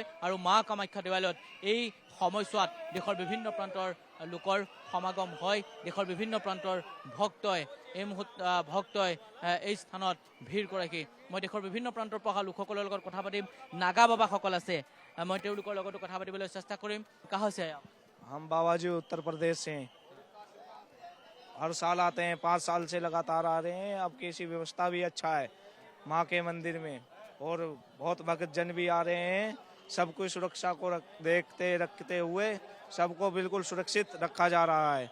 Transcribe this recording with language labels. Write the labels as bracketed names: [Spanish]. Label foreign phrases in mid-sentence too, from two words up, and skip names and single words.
[Assamese] আৰু মা কামাখ্যা দেৱালয়ত এই সময়ছোৱাত দেশৰ বিভিন্ন প্ৰান্তৰ লোকৰ সমাগম হয়। দেশৰ বিভিন্ন প্ৰান্তৰ ভক্তই এই স্থানত ভিৰ কৰেহি। মই দেশৰ বিভিন্ন প্ৰান্তৰ পৰা অহা লোকসকলৰ লগত কথা পাতিম। নাগা বাবাসকল আছে, মই তেওঁলোকৰ লগতো কথা পাতিবলৈ চেষ্টা কৰিম। কা হৈছে [Hindi] हम बाबाजी उत्तर प्रदेश से हैं। हर साल आते हैं, 5 साल से लगातार आ रहे हैं। अब की व्यवस्था भी अच्छा है माँ के मंदिर में, और बहुत भक्त जन भी आ रहे हैं। सबको सुरक्षा को रखते हुए सबको बिल्कुल सुरक्षित रखा जा रहा है।